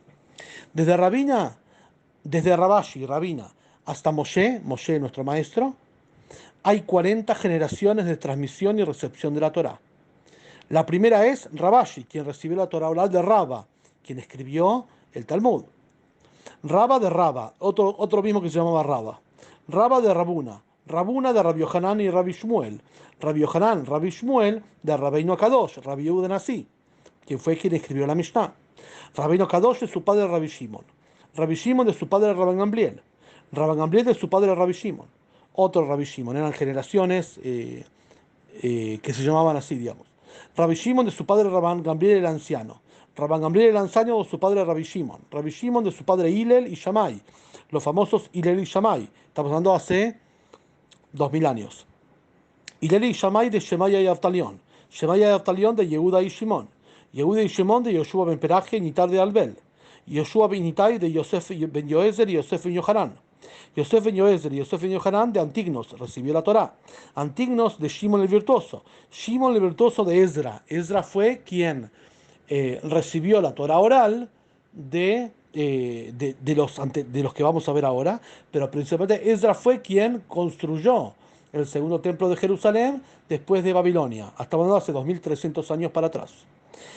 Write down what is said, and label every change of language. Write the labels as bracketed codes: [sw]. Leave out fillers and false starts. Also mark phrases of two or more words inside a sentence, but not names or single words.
[es] Desde Rabina, desde Rabashi, Rabina, hasta Moshe nuestro maestro, hay 40 generaciones de transmisión y recepción de la Torá. La primera es Rabashi, quien recibió la Torá oral de Rabba, quien escribió el Talmud. Rabba de Rabba, otro mismo que se llamaba Rabba. Rabba de Rabuna, Rabuna de Rabbi Yohanan y Rabbi Shmuel. Rabbi Yohanan, Rabbi Shmuel de Rabbeinu Kadosh, Rabbi Yehuda Nasi, quien fue quien escribió la Mishnah. Rabbeinu Kadosh de su padre Rabbi Shimon. Rabbi Shimon de su padre Rabban Gamliel. Rabban Gamliel de su padre Rabbi Shimon. Otro Rabbi Shimon, eran generaciones que se llamaban así, digamos. Rabbi Shimon de su padre Rabban Gamliel el anciano. Rabban Gamliel el anciano de su padre Rabbi Shimon. Rabbi Shimon de su padre Hillel y Shammai. Los famosos Hillel y Shammai. Estamos hablando hace 2000 años. Hillel y Shammai de Shemaya y Abtalión. Shemaya y Abtalión de Yehuda y Shimon. Yehuda y Shimon de Yoshua ben Peraje y Nitar de Albel. Yoshua ben Nitai de Yosef ben Yoezer y Yosef ben Yohanan. Yosef ben Yoezer y Yosef ben Yohanan de Antignos recibió la Torá. Antignos de Shimon el Virtuoso. Shimon el Virtuoso de Ezra. Ezra fue quien recibió la Torá oral de los que vamos a ver ahora, pero principalmente Ezra fue quien construyó el segundo templo de Jerusalén después de Babilonia, hasta hace 2300 años para atrás.